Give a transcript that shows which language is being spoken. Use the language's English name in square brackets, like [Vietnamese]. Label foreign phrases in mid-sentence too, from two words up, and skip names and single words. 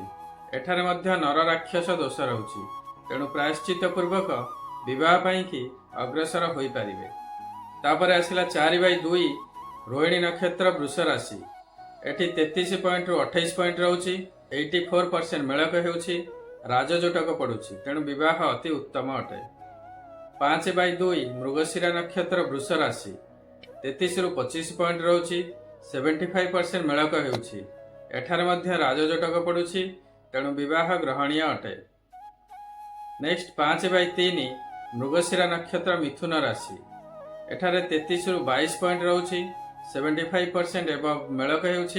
[Odia] ଏଠାରେ ମଧ୍ୟ ନର ରାକ୍ଷସ ଦୋଷ ରହୁଛି, ତେଣୁ ପ୍ରାୟଶ୍ଚିତ୍ତ ପୂର୍ବକ ବିବାହ ପାଇଁ କି ଅଗ୍ରସର ହୋଇ ପାରିବେ। ତାପରେ ଆସିଲା 4/2 ରୋହିଣୀ ନକ୍ଷତ୍ର ବୃଷ ରାଶି। ଏଠି 33 ପଏଣ୍ଟ ରୁ 28 ପଏଣ୍ଟ ରହୁଛି, 84% ମେଳକ ହେଉଛି, ରାଜଯୋଟକ ପଡୁଛି, ତେଣୁ ବିବାହ ଅତି ଉତ୍ତମ ଅଟେ। 5/2 ମୃଗଶିରା ନକ୍ଷତ୍ର ବୃଷ ରାଶି। 33 ରୁ 25 ପଏଣ୍ଟ ରହୁଛି, 75% ମେଳକ ହେଉଛି। ଏଠାରେ ମଧ୍ୟ ରାଜଯୋଟକ ପଡୁଛି, ତେଣୁ ବିବାହ ଗ୍ରହଣୀୟ ଅଟେ। ନେକ୍ସଟ 5/3 ମୃଗଶିରା ନକ୍ଷତ୍ର ମିଥୁନ ରାଶି। ଏଠାରେ 33 ରୁ 22 ପଏଣ୍ଟ ରହୁଛି, 75% ଏବଂ ମେଳକ ହେଉଛି।